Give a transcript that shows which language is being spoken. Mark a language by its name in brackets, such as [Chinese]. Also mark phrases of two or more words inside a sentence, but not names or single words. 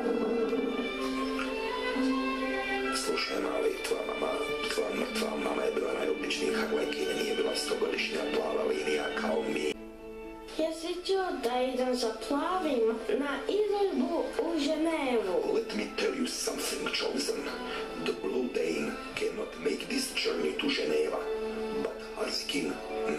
[Serbian] Slušaj, mali, tvoja mrtva mama je bila najobičniji Harlekin, nije bila 100-godišnja plava linija kao mi. Jesi čuo da idem za plavim na izložbu u Ženevu? [English] Let me tell you something, chosen. The Blue Dane cannot make this journey to Geneva, but Harlekin